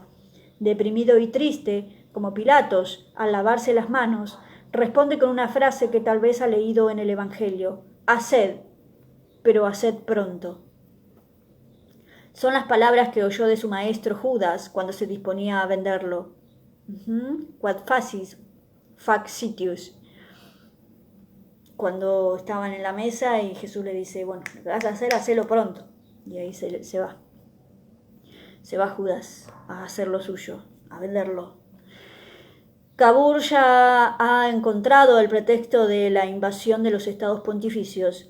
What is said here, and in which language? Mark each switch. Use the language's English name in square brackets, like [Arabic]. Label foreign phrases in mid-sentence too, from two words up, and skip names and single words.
[Spanish] Deprimido y triste, como Pilatos, al lavarse las manos, responde con una frase que tal vez ha leído en el Evangelio: haced, pero haced pronto. Son las palabras que oyó de su maestro Judas cuando se disponía a venderlo. [Latin] Quod facis, fac sitius. [Spanish] Cuando estaban en la mesa y Jesús le dice, bueno, lo que vas a hacer, hacelo pronto. Y ahí se va. Se va Judas a hacer lo suyo, a venderlo. Cavour ya ha encontrado el pretexto de la invasión de los estados pontificios.